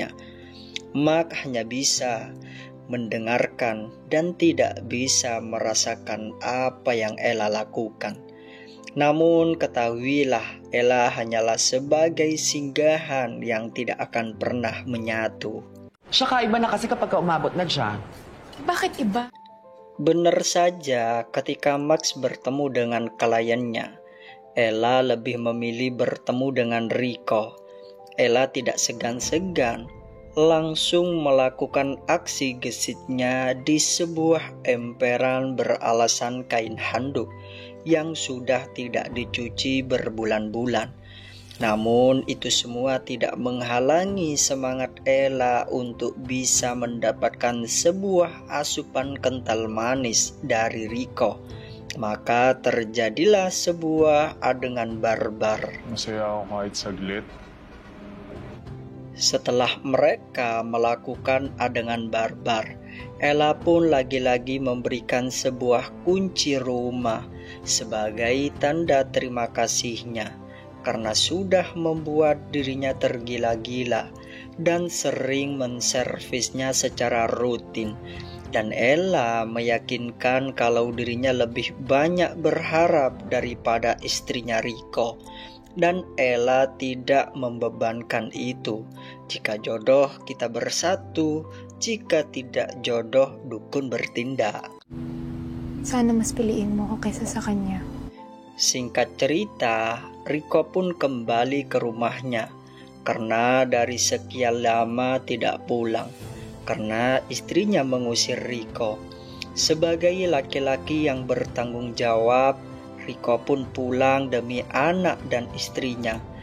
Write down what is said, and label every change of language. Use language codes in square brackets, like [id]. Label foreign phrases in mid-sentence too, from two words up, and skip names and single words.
[id] Mark hanya bisa mendengarkan dan tidak bisa merasakan apa yang Ella lakukan. Namun ketahuilah, Ella hanyalah sebagai singgahan yang tidak akan pernah menyatu. [tl] Saka iba na kasi kapag umabot na dyan. Bakit iba? [id] Benar saja, ketika Max bertemu dengan kliennya, Ella lebih memilih bertemu dengan Rico. Ella tidak segan-segan langsung melakukan aksi gesitnya di sebuah emperan beralasan kain handuk yang sudah tidak dicuci berbulan-bulan. Namun itu semua tidak menghalangi semangat Ella untuk bisa mendapatkan sebuah asupan kental manis dari Rico. Maka terjadilah sebuah adegan barbar. [tl] Masaya ako kahit saglit. [id] Setelah mereka melakukan adegan barbar, Ella pun lagi-lagi memberikan sebuah kunci rumah sebagai tanda terima kasihnya karena sudah membuat dirinya tergila-gila dan sering menservisnya secara rutin. Dan Ella meyakinkan kalau dirinya lebih banyak berharap daripada istrinya Rico. Dan Ella tidak membebankan itu. Jika jodoh kita bersatu, jika tidak jodoh dukun bertindak. [tl] Sana mas piliin mo ako kaysa sa kanya. [id] Singkat cerita, Rico pun kembali ke rumahnya karena dari sekian lama tidak pulang karena istrinya mengusir Rico. Sebagai laki-laki yang bertanggung jawab, Rico pun pulang demi anak dan istrinya.